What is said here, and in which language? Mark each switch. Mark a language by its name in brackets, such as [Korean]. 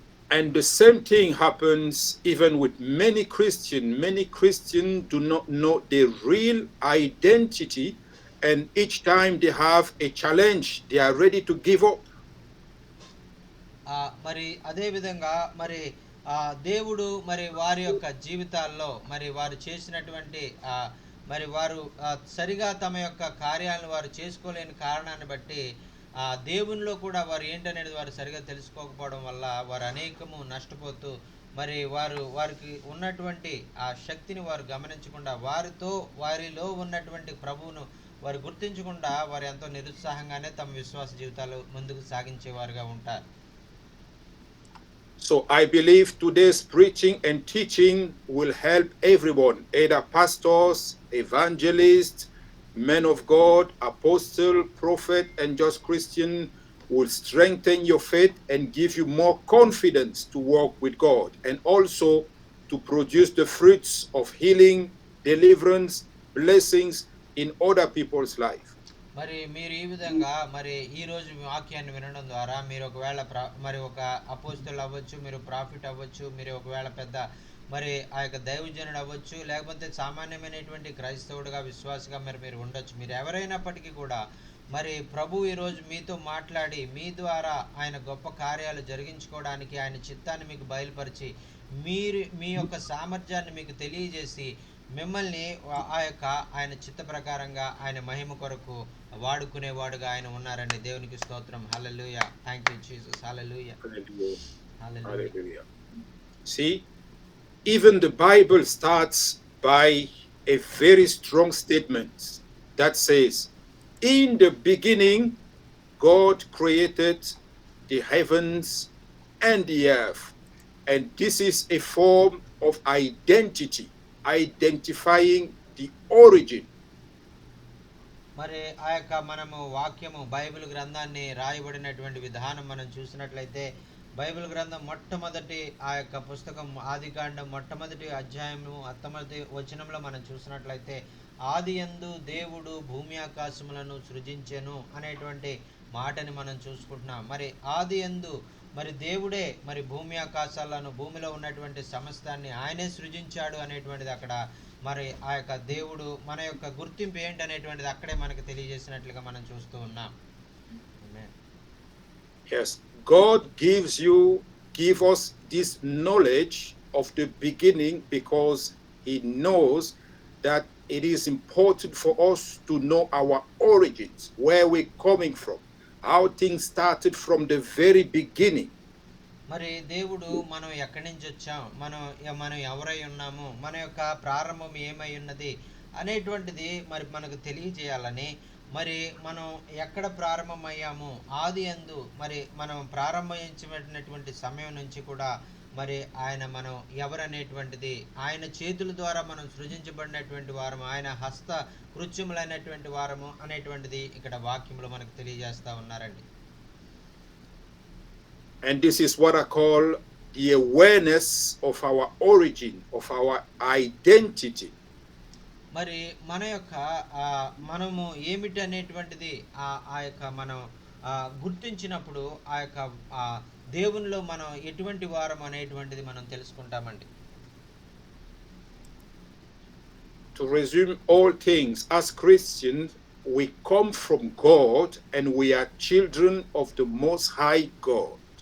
[English] And the same thing happens even with many Christians. Many Christians do not know their real identity, and each time they have a challenge, they are ready to give up. [Telugu] మరి అదే విధంగా మరి దేవుడు మరి వారి యొక్క జీవితాల్లో మరి వారు చేసినటువంటి మరి వారు సరిగా తమ యొక్క కార్యాలను వారు చేసుకోలేని కారణాన్ని బట్టి దేవునిలో కూడా వారు ఏంటనేది వారు సరిగా తెలుసుకోకపోవడం వల్ల వారు అనేకము నష్టపోతూ మరి వారికి ఉన్నటువంటి ఆ శక్తిని వారు గమనించకుండా వారిలో ఉన్నటువంటి ప్రభువును వారు గుర్తించకుండా వారు ఎంతో నిరుత్సాహంగానే తమ విశ్వాస జీవితాలు ముందుకు సాగించేవారుగా ఉంటారు. [English] So I believe today's preaching and teaching will help everyone, either pastors, evangelists, men of God, apostle, prophet, and just Christian, will strengthen your faith and give you more confidence to walk with God, and also to produce the fruits of healing, deliverance, blessings in other people's life. [Telugu] మరి మీరు ఈ విధంగా మరి ఈ రోజు వాక్యాన్ని వినడం ద్వారా మీరు ఒకవేళ మరి ఒక అపోస్తలు అవ్వచ్చు, మీరు ప్రాఫిట్ అవ్వచ్చు, మీరు ఒకవేళ పెద్ద మరి ఆ యొక్క దైవజనుడు అవ్వచ్చు, లేకపోతే సామాన్యమైనటువంటి క్రైస్తవుడిగా విశ్వాసగా మీరు ఉండొచ్చు. మీరు ఎవరైనప్పటికీ కూడా మరి ప్రభు ఈరోజు మీతో మాట్లాడి మీ ద్వారా ఆయన గొప్ప కార్యాలు జరిగించుకోవడానికి ఆయన చిత్తాన్ని మీకు బయలుపరిచి మీ యొక్క సామర్థ్యాన్ని మీకు తెలియజేసి మిమ్మల్ని ఆయన చిత్త ప్రకారంగా ఆయన మహిమ కొరకు వాడుకునేవాడుగా ఆయన ఉన్నారండి. దేవునికి స్తోత్రం. హల్లెలూయా. [English] Thank you Jesus. [Telugu] Hallelujah. [English] Hallelujah. See, even the Bible starts by a very strong statement that says, in the beginning God created the heavens and the earth. And this is a form of identity, identifying the origin. [Telugu] మరి ఆ యొక్క మనము వాక్యము Bible గ్రంథాన్ని రాయబడినటువంటి విధానం మనం చూసినట్లయితే బైబిల్ గ్రంథం మొట్టమొదటి ఆ యొక్క పుస్తకం ఆదికాండం మొట్టమొదటి అధ్యాయము మొట్టమొదటి వచనంలో మనం చూసినట్లయితే ఆదియందు దేవుడు భూమి ఆకాశములను సృజించెను అనేటువంటి మాటని మనం చూసుకుంటున్నాం. మరి ఆదియందు మరి దేవుడే మరి భూమి ఆకాశాలను భూమిలో ఉన్నటువంటి సమస్తాన్ని ఆయనే సృజించాడు అనేటువంటిది అక్కడ మరి ఆ యొక్క దేవుడు మన యొక్క గుర్తింపు ఏంటి అనేటువంటిది అక్కడే మనకు తెలియజేసినట్లుగా మనం చూస్తూ ఉన్నాం. [English] Yes, God give us this knowledge of the beginning because he knows that it is important for us to know our origins, where we're coming from, how things started from the very beginning. [Telugu] మరి దేవుడు మనం ఎక్కడి నుంచి వచ్చాం, మనం ఎవరై ఉన్నాము, మన యొక్క ప్రారంభం ఏమై ఉన్నది అనేటువంటిది మరి మనకు తెలియజేయాలని మరి మనం ఎక్కడ ప్రారంభమయ్యాము ఆది యందు మరి మనం ప్రారంభించినటువంటి సమయం నుంచి కూడా మరి ఆయన మనం ఎవరనేటువంటిది ఆయన చేతుల ద్వారా మనం సృజించబడినటువంటి వారము, ఆయన హస్త కృత్యములైనటువంటి వారము అనేటువంటిది ఇక్కడ వాక్యంలో మనకు తెలియజేస్తా ఉన్నారండి. [English] And this is what I call the awareness of our origin, of our identity. [Telugu] మరి మన యొక్క మనము ఏమిటి అనేటువంటిది ఆ యొక్క మనం గుర్తించినప్పుడు ఆ యొక్క దేవునిలో మనం ఎటువంటి వారం అనేటువంటిది మనం తెలుసుకుంటామండి. [English] To resume all things, as Christians, we come from God and we are children of the Most High God.